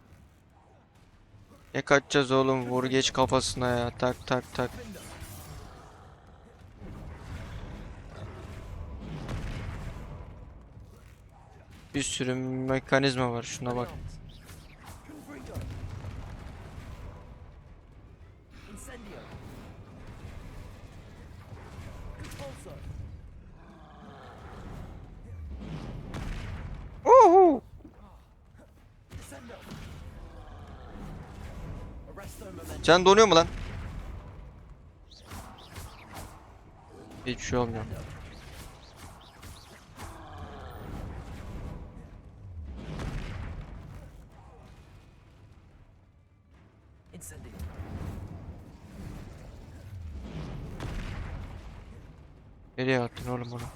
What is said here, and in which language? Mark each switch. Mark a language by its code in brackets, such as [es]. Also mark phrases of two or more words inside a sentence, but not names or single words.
[tr] Ne kaçacağız oğlum? Vur geç kafasına ya. Tak tak tak. Bir sürü mekanizma var. Şuna bak. Incendio. Uhu. [la] Descendo. Arresto memento. [tr] Can donuyor mu lan? Hiçbir şey olmuyor. Incendio. Nereye attın oğlum onu?